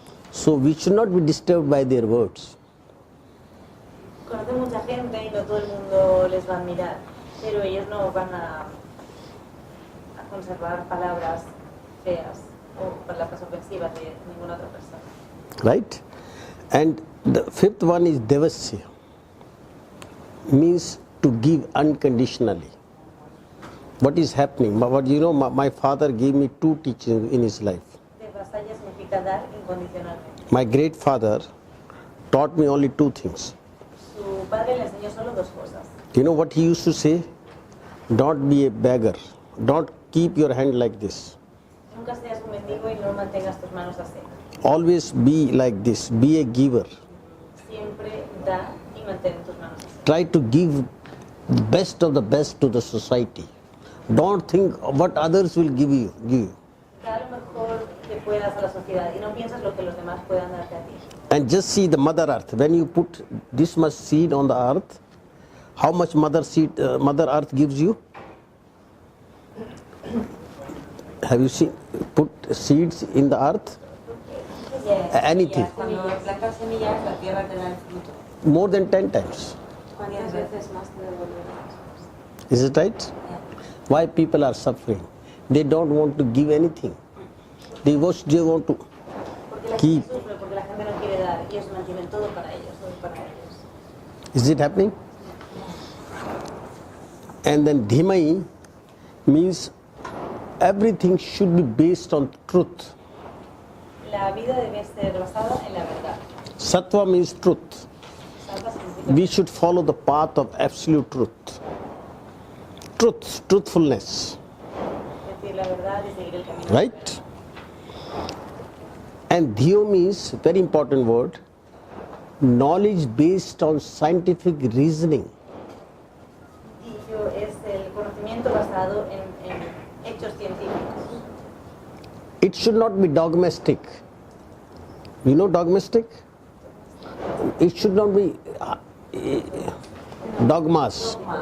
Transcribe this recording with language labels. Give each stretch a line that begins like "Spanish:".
English: So we should not be disturbed by their words.
Spanish: Conoce mucha gente y no todo el mundo les va a admirar, pero ellos no van a conservar palabras feas o palabras ofensivas de ninguna otra persona.
English: Right? And the fifth one is devasya, means to give unconditionally. What is happening? But you know, my father gave me two teachings in his life.
Spanish: Vasalla significa dar incondicionalmente.
English: My great father taught me only two things.
Spanish: Su padre le enseñó solo dos cosas.
English: You know what he used to say? Don't be a beggar. Don't keep your hand like this.
Spanish: Nunca seas un mendigo y no mantengas tus manos así.
English: Always be like this. Be a giver.
Spanish: Siempre da y mantén tus manos así.
English: Try to give the best of the best to the society. Don't think what others will give you.
Spanish: Da lo mejor que puedas a la sociedad y no piensas lo que los demás puedan darte a ti.
English: And just see the Mother Earth. When you put this much seed on the earth, how much Mother Earth gives you? Have you seen? Put seeds in the earth? Anything.
Spanish: Cuando plantas semillas, la tierra te da el fruto.
English: More than 10 times.
Spanish: ¿Cuántas veces más te devolverá?
English: Is it right? Why people are suffering? They don't want to give anything. They want to
Spanish: Porque la
English: keep.
Spanish: gente sufre, porque la gente no quiere dar y ellos mantienen todo para ellos, todo para ellos.
English: Is it happening? And then Dhimai means everything should be based on truth.
Spanish: La vida debe ser basada en la verdad.
English: Sattva means truth.
Spanish: Sattva significa
English: We should follow the path of absolute truth. Truthfulness,
Spanish: decir la verdad y seguir el camino.
English: right? And Dhyo means, very important word, knowledge based on scientific reasoning.
Spanish: Dicho es el conocimiento basado en hechos científicos.
English: It should not be dogmatic. You know dogmatic? It should not be dogmas.